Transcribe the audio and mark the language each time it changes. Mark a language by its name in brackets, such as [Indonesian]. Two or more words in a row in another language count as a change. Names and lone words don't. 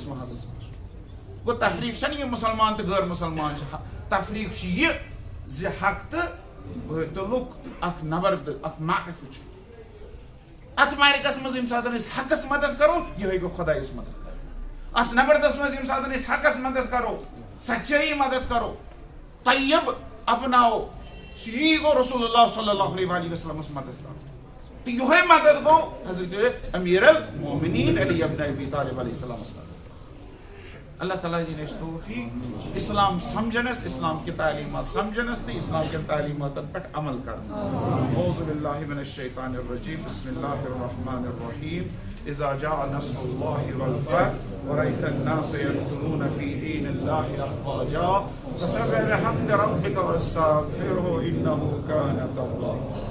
[Kashmiri] محاذس منٛز گوٚو تفریٖق چھنہٕ یہِ مُسلمان تہٕ غٲر مُسلمان چھِ تفریٖق چھِ یہِ زِ حق تہٕ باطلُک اکھ نبرد اکھ معرکہ چھُ اتھ معرکس منٛز ییٚمہِ ساتہٕ أسۍ حقس مدد کرو یِہوے گوٚو خۄدایس مدد کرو اتھ نبردس منٛز ییٚمہِ ساتہٕ أسۍ حقس مدد کرو سچٲیی مدد کرو طیب اپناو یی گوٚو رسول اللہ صلی اللہ علیہ وسلمس مدد کرو تو یہ مدد گو حضرت امیر المومنین علی [Arabic] ابن ابی طالب علیہ السلام [Kashmiri] مدد اللہ تعالیٰ جی نے توفیق اسلام سمجھنس اسلام کی تعلیمات سمجھنس تو اسلام کی تعلیمات پر عمل کرنس [Arabic] اعوذ باللہ من الشیطان الرجیم بسم اللہ الرحمن الرحیم اذا جاء نصر اللہ والفتح ورأيت الناس يدخلون في دين الله افواجا فسبح بحمد ربك واستغفره انه كان توابا